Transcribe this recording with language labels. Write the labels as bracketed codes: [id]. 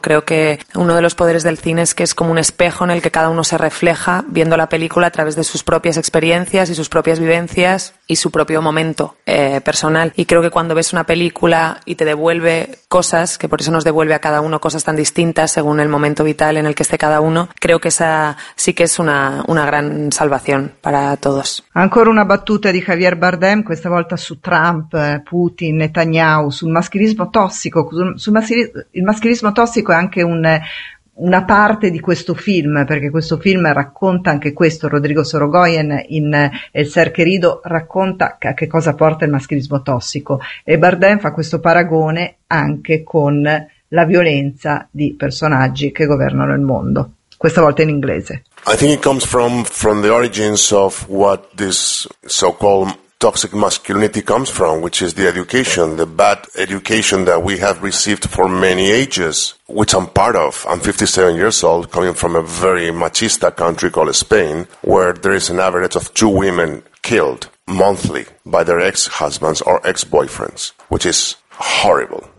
[es] Creo que uno de los poderes del cine es que es como un espejo en el que cada uno se refleja viendo la película a través de sus propias experiencias y sus propias vivencias y su propio momento personal. Y creo que cuando ves una película y te devuelve cosas, que por eso nos devuelve a cada uno cosas tan distintas según el momento vital en el que esté cada uno, creo que esa sí que es una gran salvación para todos. [it] Ancora una battuta di Javier Bardem, questa volta su Trump, Putin, Netanyahu, sul maschilismo tossico. Il maschilismo tossico è anche un una parte di questo film, perché questo film racconta anche questo. Rodrigo Sorogoyen in El Ser Querido racconta che cosa porta il maschilismo tossico, e Bardem fa questo paragone anche con la violenza di personaggi che governano il mondo, questa volta in inglese. [en] I think it comes from the origins of what this so-called toxic masculinity comes from, which is the education, the bad education that we have received for many ages, which I'm part of. I'm 57 years old, coming from a very machista country called Spain, where there is an average of 2 women killed monthly by their ex-husbands or ex-boyfriends, which is horrible.